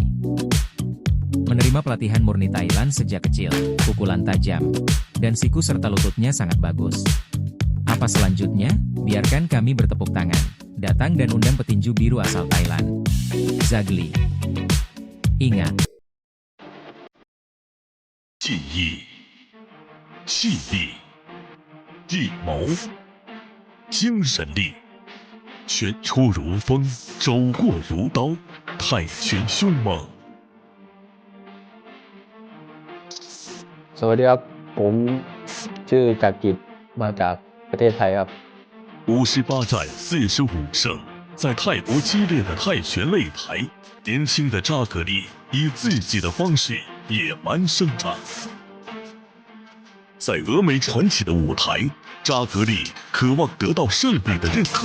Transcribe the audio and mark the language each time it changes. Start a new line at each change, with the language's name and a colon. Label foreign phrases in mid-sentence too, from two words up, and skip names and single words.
Indonesian: Menerima pelatihan murni Thailand sejak kecil, pukulan tajam, dan siku serta lututnya sangat bagus. Apa selanjutnya? Biarkan kami bertepuk tangan. Datang dan undang petinju biru asal Thailand, Zhagli. Ingat.
Chinese: 技艺、气力、计谋、精神力，拳出如风，走过如刀，泰拳凶猛。
Thai: สวัสดีครับผมชื่อจักริดมาจากประเทศไทยครับ
Chinese: 58 战45胜，在泰国激烈的泰拳擂台，年轻的扎格里以自己的方式野蛮生长。在峨眉传奇的舞台，扎格里渴望得到胜利的认可。